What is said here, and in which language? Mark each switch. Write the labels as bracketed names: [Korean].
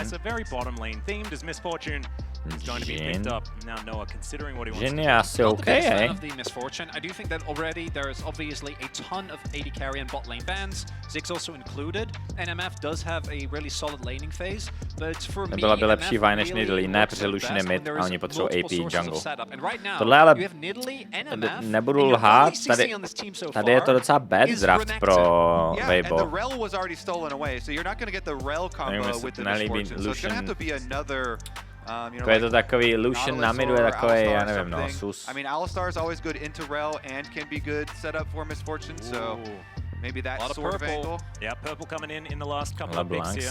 [English] It's a very bottom lane themed as Misfortune is going to be picked up. Now Noah considering what he wants to do. [Czech] Je asi okay, [English] of the Misfortune. I do think that already there is obviously a ton of AD carry and bot lane bans, Ziggs also included, and MF does have a really solid laning phase, but for me, [Czech] byla by lepší Vi než Nidalee, ne, protože Lucian je mid a oni potřebují AP jungle. Tohle ale nebudu lhát, tady je to docela [English] bad draft [Czech] pro Weibo. [English] And the Rel was already stolen away, so you're not going to get the Rel combo with the Misfortune, so it's going to have to be another. [Czech] Je to takový Lucian na midu je takový, já nevím, no, sus. [English] I mean, Alistar is always good into Rel and can be good set up for Misfortune, so maybe that sort of angle. Yeah, purple coming in the last couple of picks here.